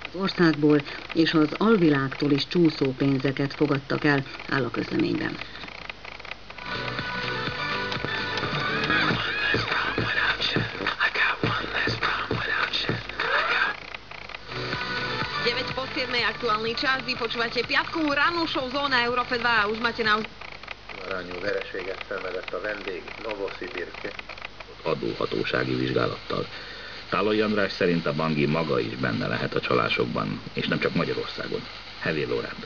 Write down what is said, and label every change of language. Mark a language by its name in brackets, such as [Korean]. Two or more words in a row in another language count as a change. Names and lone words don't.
[Hungarian] országból, és az alvilágtól is csúszó pénzeket fogadtak el, áll a közleményben. [Slovak] Aktuálny čas, vy počúvate piatkovú rannú show Zóna Európe 2 a už máte na... [Hungarian] Arányú vereséget szenvedett a vendég Novosibirske. Adóhatósági vizsgálattal. Tálai András szerint a Bangi maga is benne lehet a csalásokban, és nem csak Magyarországon. Hevér Lórend.